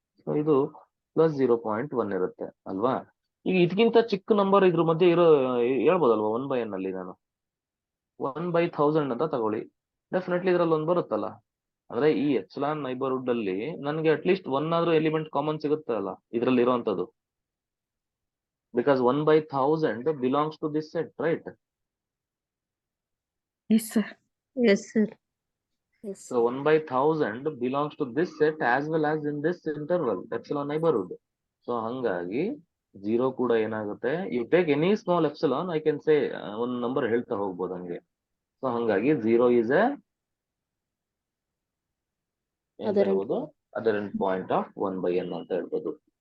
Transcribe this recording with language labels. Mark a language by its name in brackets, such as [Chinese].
[Kannada] So ಇದು plus 0.1 ಇರುತ್ತೆ ಅಲ್ವಾ? ಈಗ ಇದಕ್ಕಿಂತ ಚಿಕ್ಕ ನಂಬರ್ ಇದ್ರ ಮಧ್ಯೆ ಹೇಳ್ಬೋದಲ್ವಾ? 1/n ಅಲ್ಲಿ ನಾನು 1/1000 ಅಂತ ತಗೊಳ್ಳಿ. ಡೆಫಿನೆಟ್ಲಿ ಇದ್ರಲ್ಲಿ ಒಂದು ಬರುತ್ತಲ್ಲ. ಅಂದ್ರೆ ಈ ಎಪ್ಸಿಲಾನ್ ನೈಬರ್ಹುಡ್ ಅಲ್ಲಿ ನನ್ಗೆ ಅಟ್ಲೀಸ್ಟ್ 1 ಆದ್ರೂ ಎಲಿಮೆಂಟ್ ಕಾಮನ್ ಸಿಗುತ್ತೆ ಅಲ್ಲ ಇದ್ರಲ್ಲಿ ಇರುವಂತದ್ದು. [English] Because 1/1000 belongs to this set, right? Yes, sir. Yes, sir. Yes. So 1/1000 belongs to this set as well as in this interval, epsilon neighborhood. [Kannada] So ಹಂಗಾಗಿ 0 ಕೂಡ ಏನಾಗುತ್ತೆ, [English] you take any small epsilon, I can say [Kannada] ಒಂದು number ಹೇಳ್ತಾ ಹೋಗ್ಬೋದು ಹಂಗೆ. So ಹಂಗಾಗಿ 0 is a ಅದರೆಂಟ್ point of 1/n ಅಂತ ಹೇಳ್ಬೋದು.